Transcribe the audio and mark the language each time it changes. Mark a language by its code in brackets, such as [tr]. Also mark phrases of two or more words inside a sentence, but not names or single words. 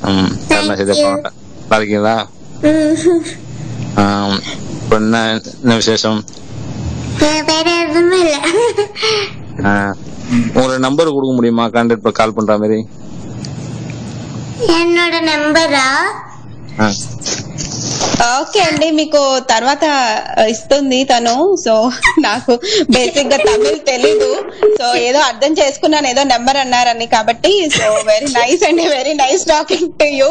[ta] நல்லா இருக்கீங்களா? என்ன விசேஷம்? வேற எதுவுமே இல்ல. உங்களோட நம்பர் கொடுக்க முடியுமா? [en] contact call [ta] பண்ற மாதிரி. என்னோட నెంబరా? [te] ఓకే అండి, మీకు తర్వాత ఇస్తుంది తను. సో నాకు బేసిక్ గా తమిళ్ తెలీదు, సో ఏదో అర్థం చేసుకున్నాను, ఏదో నెంబర్ అన్నారని. [en] కాబట్టి so very nice అండి, very nice talking to you.